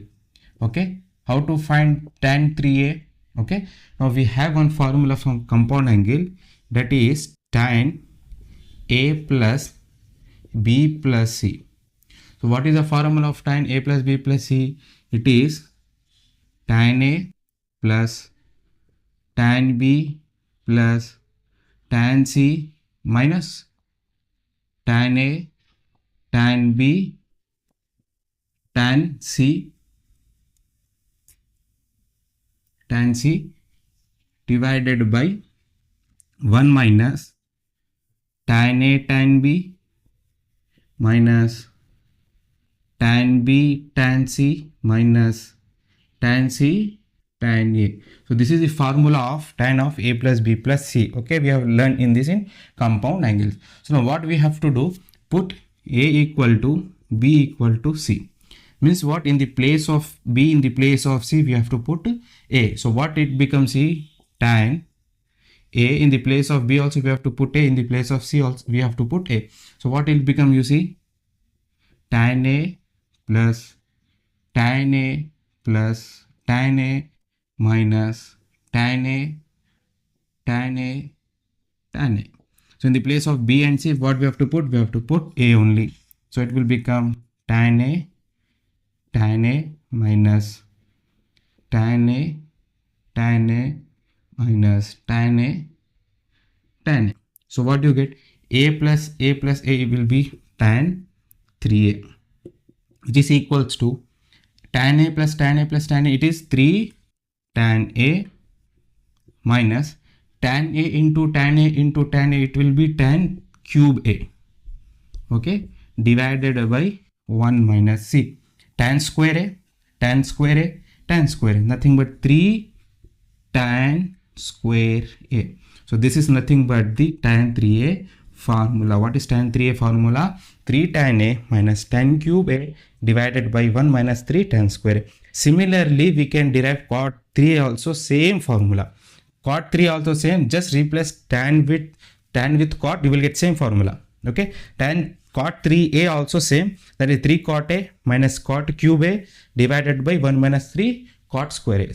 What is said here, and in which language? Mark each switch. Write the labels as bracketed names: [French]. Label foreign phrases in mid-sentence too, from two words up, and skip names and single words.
[English] Okay, how to find tan 3A? Okay, now we have one formula from compound angle, that is tan A plus B plus C. So what is the formula of tan A plus B plus C? It is tan A plus tan B plus tan C minus tan A, tan B, tan C divided by 1 minus tan A tan B minus tan B tan C minus tan C tan A. So this is the formula of tan of A plus B plus C. Okay, we have learned in this in compound angles. So now what we have to do, put A equal to B equal to C. Means what? In the place of B, in the place of C, we have to put A. So what it becomes? C tan A. In the place of B also we have to put A. In the place of C also we have to put A. So what it become? You see, tan A plus tan A plus tan A minus tan A tan A tan A. So in the place of B and C, what we have to put? We have to put A only. So it will become tan A minus tan A minus tan A tan A. So what do you get? A plus A will be tan 3A, which is equals to tan A plus tan A plus tan A. It is 3 tan A minus tan A into tan A into tan A. It will be tan cube A. Okay, divided by 1 minus C. Tan square A, tan square A, tan square A, nothing but 3 tan square A. So this is nothing but the tan 3A formula. What is tan 3A formula? 3 tan A minus tan cube A divided by 1 minus 3 tan square A. Similarly, we can derive cot 3A also, same formula. Cot 3 also same, just replace tan with cot, you will get same formula. Okay, cot 3A also same, that is 3 cot A minus cot cube A divided by 1 minus 3 cot square A.